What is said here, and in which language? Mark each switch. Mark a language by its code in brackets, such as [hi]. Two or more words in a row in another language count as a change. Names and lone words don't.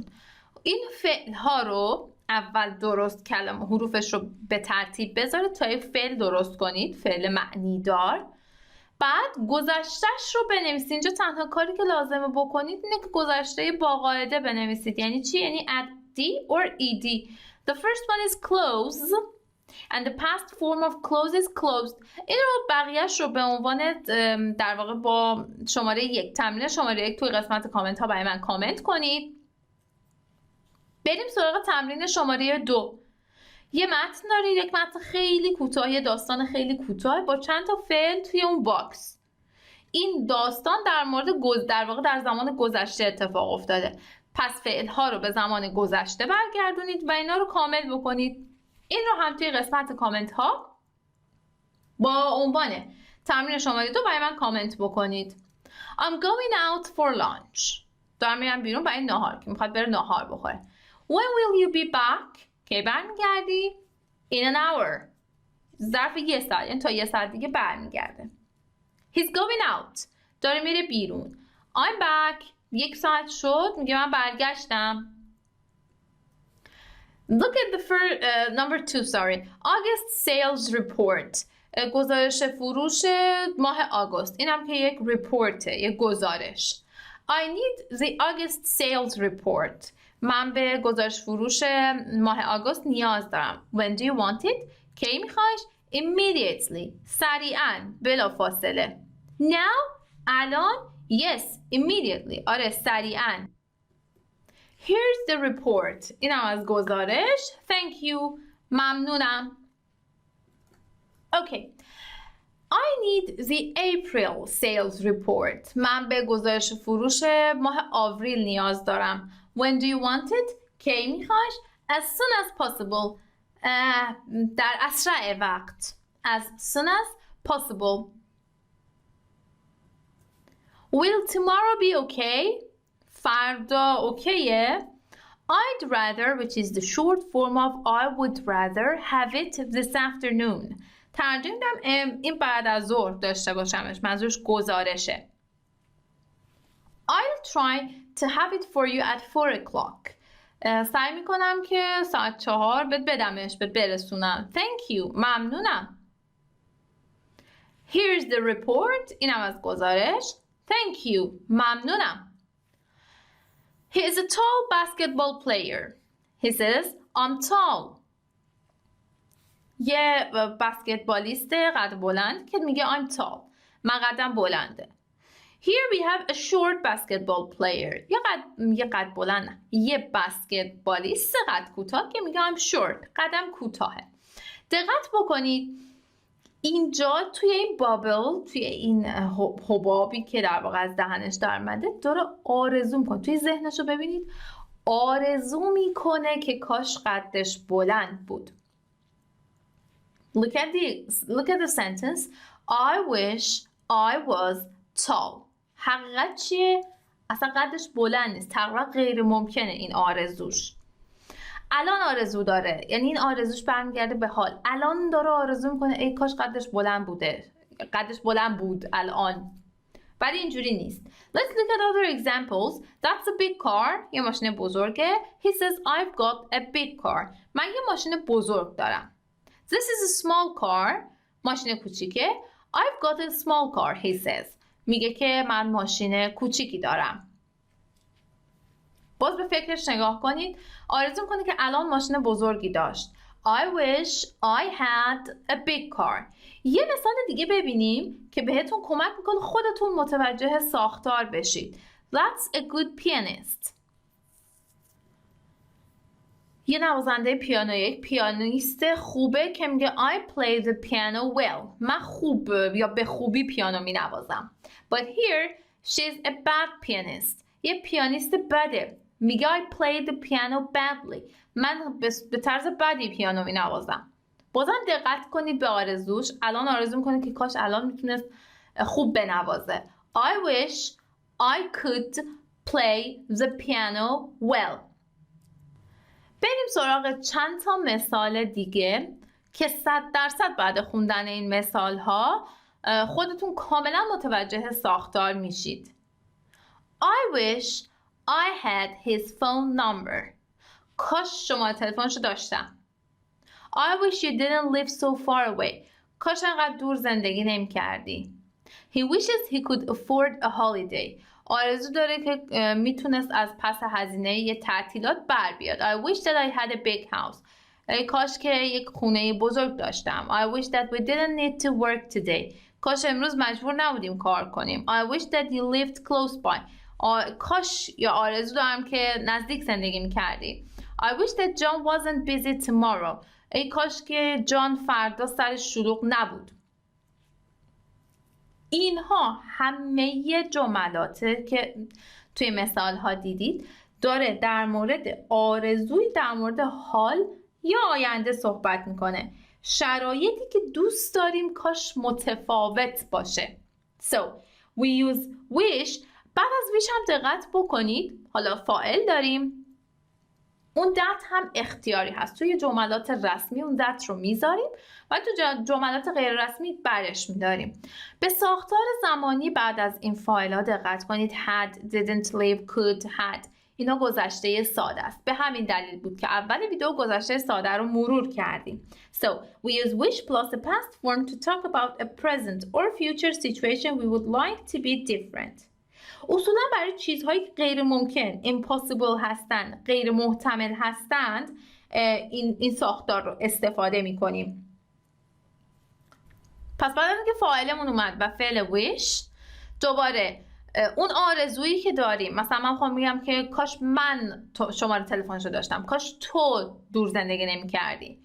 [fa] این فعل ها رو اول درست کلمه حروفش رو به ترتیب بذارید تا یک فعل درست کنید، فعل معنی دار. بعد گذشتهش رو بنویسید. اینجا تنها کاری که لازمه بکنید اینه که گذشته با قاعده بنویسید. یعنی چی؟ یعنی [en] ed or ed. The first one is close and the past form of close is closed. [fa] این رو بقیهش رو به عنوان در واقع با شماره 1 تمرین شماره 1 توی قسمت کامنت ها برای من کامنت کنید. بریم سراغ تمرین شماره 2. یه متن دارید، یک متن خیلی کوتاه، یه داستان خیلی کوتاه با چند تا فعل توی اون باکس. این داستان در مورد در واقع در زمان گذشته اتفاق افتاده. پس فعل ها رو به زمان گذشته برگردونید و اینا رو کامل بکنید. این رو هم توی قسمت کامنت ها با عنوان تمرین شماره 2 برای من کامنت بکنید. [en] I'm going out for lunch. [fa] دارم میرم بیرون برای ناهار، که میخواد بره ناهار بخوره. [en] When will you be back? [fa] کی برمیگردی؟ [en] In an hour. [fa] ظرف یه ساعت، یعنی تا یه ساعت دیگه برمیگرده. [en] He's going out. [fa] داره میره بیرون. [en] I'm back. [fa] 1 ساعت شد، میگه من برگشتم. [en] Look at the first number 2, sorry. August sales report. [fa] گزارش فروش ماه آگوست. اینم که یک reportه، یک گزارش. [en] I need the August sales report. [fa] من به گزارش فروش ماه آگوست نیاز دارم. [en] When do you want it؟ [fa] کی میخوایش؟ [en] Immediately. سریعاً. [fa] بلا فاصله. Now؟ الان؟ Yes. [en] Immediately. [fa] آره سریعاً. [en] Here's the report. [fa] اینم از گزارش. [en] Thank you. ممنونم. Okay. I need the April sales report. [fa] من به گزارش فروش ماه آوریل نیاز دارم. [en] When do you want it؟ [fa] کی میخوایش؟ [en] As soon as possible. [fa] در اسرع وقت. [en] As soon as possible. Will tomorrow be okay؟ [fa] فردا اوکیه؟ [en] I'd rather, which is the short form of I would rather have it this afternoon. [fa] ترجمه میدم این بعد از ظهر داشته باشمش. منظورش گزارشه. [en] I'll try to have it for you at 4 o'clock. [fa] سعی میکنم که ساعت 4 بهت بدمش، بهت برسونم. [en] Thank you. ممنونم. Here's the report. [fa] اینم از گزارش. [en] Thank you. ممنونم. He is a tall basketball player. He says, I'm tall. [fa] یه بسکتبالیست قد بلند که میگه [en] I'm tall. [fa] من قدم بلنده. [en] Here we have a short basketball player. [fa] یه قد بلند نه. یه بسکتبالیست قد کوتاه که میگه [en] I'm short. [fa] قدم کوتاهه. دقت بکنید اینجا توی این بابل، توی این حبابی که در واقع از دهنش در اومده داره آرزو میکنه. توی ذهنش رو ببینید آرزو میکنه که کاش قدش بلند بود. [en] Look at the sentence. I wish I was tall. [fa] حقیقت چیه؟ اصلا قدش بلند نیست. تقریبا غیر ممکنه این آرزوش. الان آرزو داره، یعنی این آرزوش برمیگرده به حال. الان داره آرزو میکنه ای کاش قدش بلند بوده. قدش بلند بود الان. ولی اینجوری نیست. [en] Let's look at other examples. That's a big car. [fa] یه ماشین بزرگه. [en] He says I've got a big car. [fa] من یه ماشین بزرگ دارم. [en] This is a small car. [fa] ماشین کوچیکه. [en] I've got a small car. He says. [fa] میگه که من ماشین کوچیکی دارم. باز به فکرش نگاه کنید. آرزو میکنه که الان ماشین بزرگی داشت. [en] I wish I had a big car. [fa] یه مثال دیگه ببینیم که بهتون کمک میکنه خودتون متوجه ساختار بشید. [en] That's a good pianist. [fa] یه نوازنده پیانو، یک پیانیست خوبه که میگه [en] I play the piano well. [fa] من خوب یا به خوبی پیانو می نوازم. [en] But here she's a bad pianist. [fa] یه پیانیست بده. میگه [en] I play the piano badly. [fa] من به طرز بدی پیانو می نوازم. بازم دقت کنید به آرزوش. الان آرزو میکنه که کاش الان میتونست خوب بنوازه. [en] I wish I could play the piano well. [fa] بریم سراغ چند تا مثال دیگه که 100% بعد خوندن این مثال ها خودتون کاملا متوجه ساختار میشید. [en] I wish I had his phone number. [fa] کاش شماره تلفنشو داشتم. [en] I wish you didn't live so far away. [fa] کاش انقدر دور زندگی نمی کردی. [en] He wishes he could afford a holiday. [fa] آرزو داره که میتونست از پس هزینه یه تعطیلات بر بیاد. [en] I wish that I had a big house. [fa] کاش که یک خونه بزرگ داشتم. [en] I wish that we didn't need to work today. [fa] کاش امروز مجبور نبودیم کار کنیم. [en] I wish that you lived close by. [fa] کاش یا آرزو دارم که نزدیک زندگی میکردی. [en] I wish that John wasn't busy tomorrow. [fa] ای کاش که جان فردا سرش شلوغ نبود. اینها همه جملاته که توی مثال ها دیدید داره در مورد آرزوی در مورد حال یا آینده صحبت میکنه. شرایطی که دوست داریم کاش متفاوت باشه. [en] So we use wish. [fa] بعد از wish هم دقت بکنید. حالا فاعل داریم. اون that هم اختیاری هست. توی جملات رسمی اون that رو میذاریم و تو جملات غیر رسمی برش میداریم. به ساختار زمانی بعد از این فاعل‌ها دقت کنید. [en] had, didn't live, could, had. [fa] اینا گذشته ساده است. به همین دلیل بود که اول ویدیو گذشته ساده رو مرور کردیم. [en] So, we use wish plus the past form to talk about a present or future situation we would like to be different. [fa] اصولا برای چیزهایی که غیر ممکن impossible هستند، غیر محتمل هستند، این ساختار رو استفاده میکنیم. پس بعد از اینکه فاعلمون اومد و فعل wish، دوباره اون آرزویی که داریم، مثلا من خواهم میگم که کاش من شماره تلفنشو داشتم، کاش تو دور زندگی نمی‌کردی.